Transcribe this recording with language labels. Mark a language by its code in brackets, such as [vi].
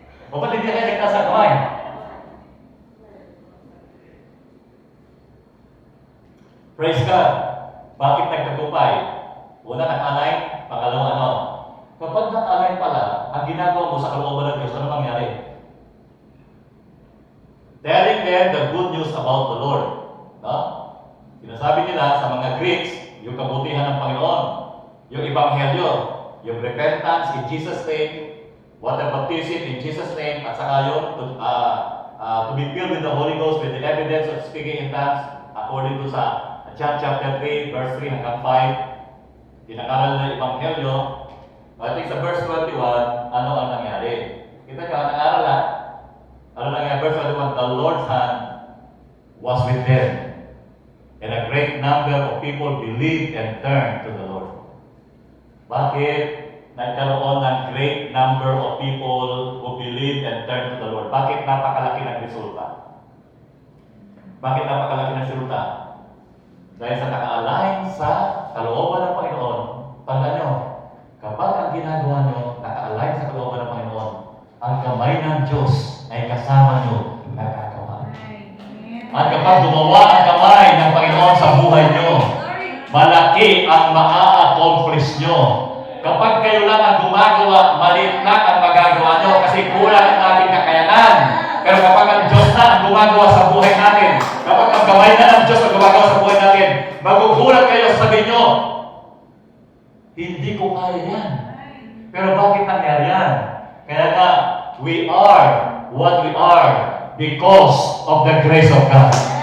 [tl] O ba't hindi kayo nagtaas ang kamay? Praise God! Bakit nagtagumpay? Una, naka-align. Pangalawa, ano? Kapag naka-align pala, ang ginagawa mo sa kalooban ng Diyos, ano mangyari? [en] Telling them the good news about the Lord. [tl] No? Sinasabi nila sa mga Greeks, yung kabutihan ng Panginoon, yung Ebanghelyo, yung [en] repentance in Jesus' name, [tl] water baptism in Jesus' name, at saka yun, [en] to be filled with the Holy Ghost with the evidence of speaking in tongues, [tl] according to sa John chapter 3, verse 3 hanggang 5, pinakaral ng Ebanghelyo. I think sa verse 21, ano ang nangyari? Kita nyo, nang-aral na. Ano nangyari? [en] Verse 21, the Lord's hand was with them, and a great number of people believed and turned to the Lord. [tl] Bakit nagkaroon ng [en] great number of people who believed and turned to the Lord? [tl] Bakit napakalaki ng resulta? Bakit napakalaki ng resulta? Dahil sa naka-align sa kalooban ng Panginoon, tandaan nyo, kapag ang ginagawa nyo, naka-align sa kalooban ng Panginoon, ang kamay ng Diyos ay kasama nyo nagagawa. At kapag gumawa ang kamay ng Panginoon sa buhay nyo, malaki ang maa-accomplish nyo. Kapag kayo lang ang gumagawa, maliit lang ang magagawa nyo kasi kulang ang ating kakayanan. Pero kapag ang Diyos na ang gumagawa sa buhay natin, kapag ang kamay na ng Diyos ang gumagawa sa buhay natin, magugulat kayo sa sabi nyo, hindi ko kaya yan. Pero bakit nangyari yan? Kaya nga, [en] we are what we are because of the grace of God.